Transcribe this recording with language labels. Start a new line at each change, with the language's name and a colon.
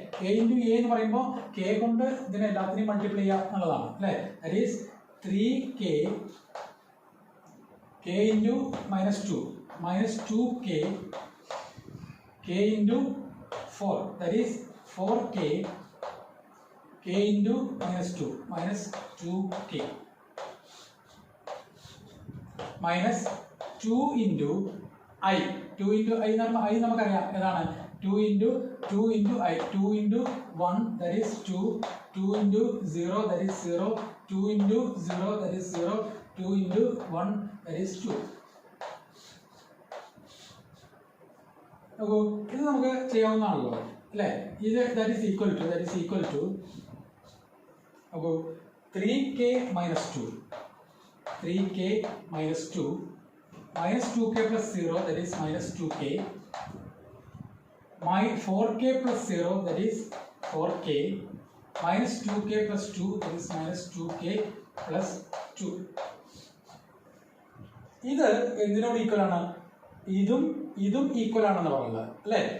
Malayalam: K × A എന്ന് പറയുമ്പോൾ K കൊണ്ട് ഇതിനെ എല്ലാത്തിനെയും മൾട്ടിപ്ലൈ ചെയ്യുക എന്നുള്ളതാണ് അല്ലേ.
English: That is 3K × -2 -2K K × 4 that is 4K K × -2 -2K minus 2 × I.
Malayalam: 2 × I എന്ന് പറയുമ്പോൾ I നമുക്കറിയാം ഏതാണ്, 2 × I.
English: 2 × 1 that is 2. 2 × 0 that is 0. 2 × 0 that is 0. 2 × 1 that is 2.
Malayalam: അപ്പോൾ ഇത് നമുക്ക് ചെയ്യാവുന്നതാണല്ലോ അല്ലേ.
English: ഇത് that is equal to അപ്പോൾ 3K - 2 3K - 2 -2K plus 0 that is -2K 4K plus 0 that is 4K -2K plus 2 that is -2K plus 2.
Malayalam: ഇത് എന്തിനോട് equal ആണ്, ഇതും equal ആണെന്ന് പറയുന്നത് അല്ലേ.